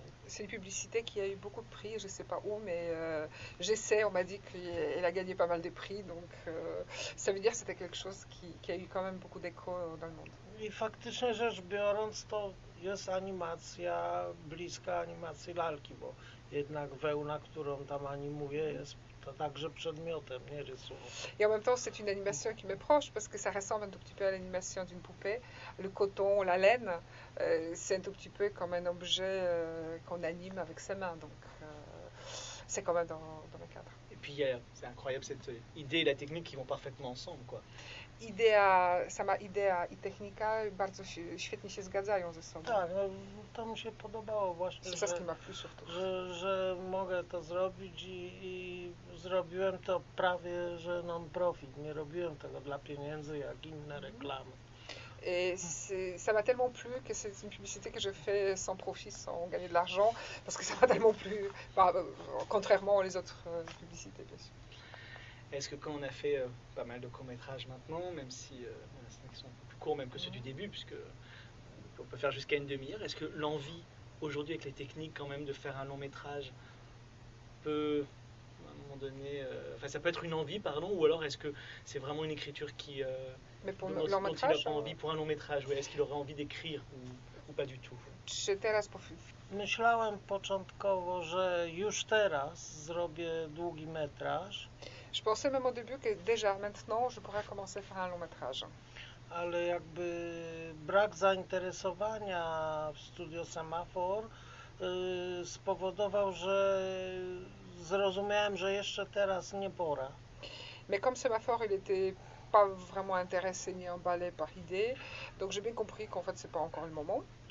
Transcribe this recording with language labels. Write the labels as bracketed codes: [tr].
[fr] C'est une publicité qui a eu beaucoup de prix, je ne sais pas où, mais j'essaie, on m'a dit qu'elle a gagné pas mal de prix, donc ça veut dire que c'était quelque chose qui a eu quand même beaucoup d'écho dans le monde. [pl] I faktycznie rzecz biorąc, to jest animacja bliska animacji lalki, bo jednak wełna, którą tam animuję, jest to także przedmiotem, nie rysunkiem. [fr] Et en même temps, c'est une animation qui m'est proche, parce que ça ressemble un tout petit peu à l'animation d'une poupée. Le coton, la laine, c'est un tout petit peu comme un objet qu'on anime avec ses mains, donc c'est quand même dans le cadre. Et puis, c'est incroyable, cette idée et la technique qui vont parfaitement ensemble, quoi. [pl] Idea, sama idea i technika bardzo świetnie się zgadzają ze sobą. Tak, no, to mi się podobało właśnie, że mogę to zrobić i zrobiłem to prawie, że non-profit. Nie robiłem tego dla pieniędzy, jak inne reklamy. [fr] Et ça m'a tellement plu que c'est une publicité que je fais sans profit, sans gagner de l'argent, parce que ça m'a tellement plu, enfin, contrairement aux autres publicités, bien sûr. Est-ce que quand on a fait pas mal de courts-métrages maintenant, même si certains sont plus courts même que ceux du début, puisque on peut faire jusqu'à une demi-heure, est-ce que l'envie aujourd'hui avec les techniques quand même de faire un long-métrage peut à un moment donné, enfin ça peut être une envie, pardon, ou alors est-ce que c'est vraiment une écriture qui mais pour le long-métrage, il n'a pas envie pour un long-métrage, ou est-ce qu'il aurait envie d'écrire ou pas du tout? [pl] Czy teraz po chwili? Myślałem początkowo, że już teraz zrobię długi metraż. [fr] Je pensais même au début que déjà maintenant je pourrais commencer à faire un long métrage. [pl] Ale jakby brak zainteresowania w studio Semafor spowodował, że zrozumiałem, że jeszcze teraz nie pora. [fr] Mais comme Semafor il était pas vraiment intéressé ni emballé par l'idée, donc j'ai bien compris qu'en fait c'est pas encore le moment.